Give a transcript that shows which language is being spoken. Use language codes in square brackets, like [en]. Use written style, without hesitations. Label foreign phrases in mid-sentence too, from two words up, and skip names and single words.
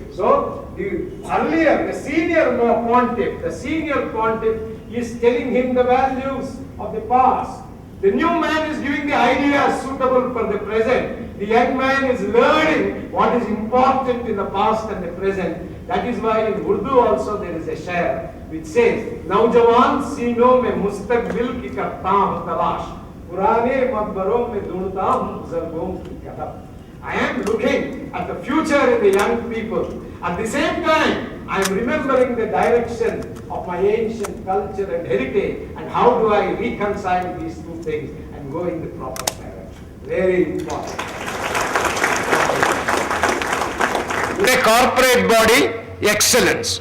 [en] So, the senior pontiff is telling him the values of the past. The new man is giving the ideas suitable for the present. The young man is learning what is important in the past and the present. That is why in Urdu also there is a shair which says, [ur] نوجوان سینوں میں مستقبل کی کرتا ہوں تلاش، پرانے مقبروں میں ڈھونڈتا ہوں بزرگوں کی قدم. [en] I am looking at the future in the young people. At the same time, I am remembering the direction of my ancient culture and heritage, and how do I reconcile these two things and go in the proper direction. Very important. In a corporate body, excellence.